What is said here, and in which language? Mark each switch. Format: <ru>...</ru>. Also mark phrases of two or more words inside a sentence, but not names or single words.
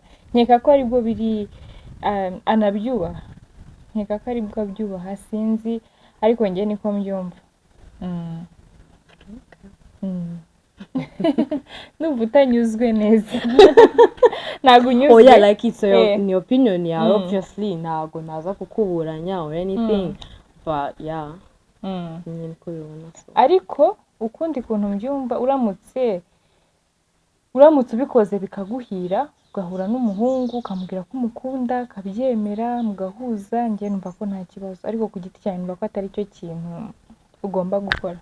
<rw>Nkeka ko aribwo biri anabyubaha, nkeka ko aribwo abyubaha, sinzi, ariko njye niko mbyumva. Numva utanyuzwe neza. Ntabwo unyuzwe?</rw> <en>Oh yeah, like it's your opinion yawe, obviously</en> <rw>ntabwo naza kukuburanya</rw> <en>or anything, but yeah,</en> <rw>nyine ko bibona. Ariko ukundi kuntu mbyumva, uramutse ubikoze bikaguhira, ugahura n'umuhungu ukamubwira ko umukunda, akabyemera, mugahuza, njye numva ko nta kibazo. Ariko ku giti cyanjye numva ko atari cyo kintu ugomba gukora.</rw>